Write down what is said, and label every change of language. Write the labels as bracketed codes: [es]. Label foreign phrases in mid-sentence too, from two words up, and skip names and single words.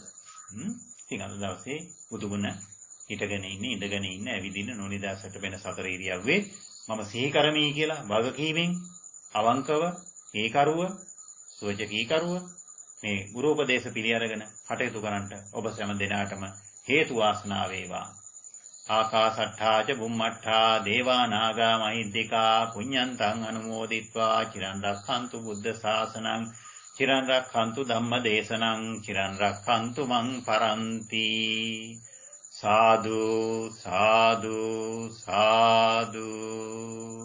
[si] ඉතින් අද දවසේ බුදුගුණ හිටගෙන ඉන්නේ, ඉඳගෙන ඉන්නේ, ඇවිදින නොනිදාසට වෙන සතර ඉරියව්වේ මම සිහි කරමි කියලා වගකීමෙන් අවංකව ඒ කරුව සෝචකී කරුව මේ ගුරු උපදේශ පිළි අරගෙන කටයුතු කරන්නට ඔබ සෑම දිනාටම හේතු වාසනා වේවා. [pi] ආකාසට්ඨා ච බුම්මට්ඨා දේවා නාග මහිද්దికා පුඤ්ඤන්තං අනුමෝදිත්වා චිරන් රක්ඛන්තු බුද්ධ ශාසනං චිරන් රක්ඛන්තු ධම්ම දේශනං චිරන් රක්ඛන්තු මං පරන්ති. [si] සාදු සාදු සාදු.